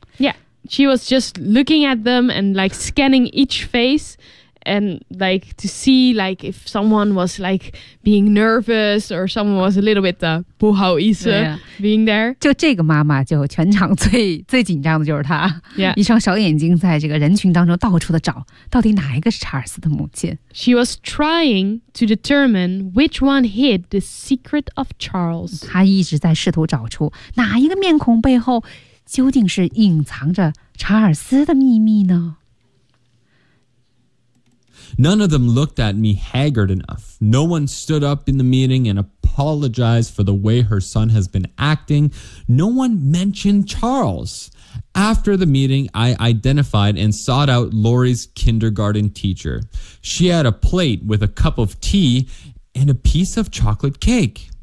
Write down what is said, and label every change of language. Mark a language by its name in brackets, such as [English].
[English] Yeah, she was just looking at them and like scanning each face, and like to see like if someone was like being nervous or someone was a little bit [Chinese] 的不好意思 [English] being there. [Chinese] 就这个妈妈，就全场最紧张的就是她。 [English] Yeah, [Chinese] 一双小眼睛在这个人群当中到处的找，到底哪一个是查尔斯的母亲？ [English] She was trying. To determine which one hid the secret of Charles. [Chinese] 他一直在试图找出哪一个面孔背后究竟是隐藏着查尔斯的秘密呢？ [English] None of them looked at me haggard enough. No one stood up in the meeting and apologized for the way her son has been acting. No one mentioned Charles. After the meeting, I identified and sought out Lori's kindergarten teacher. She had a plate with a cup of tea and a piece of chocolate cake.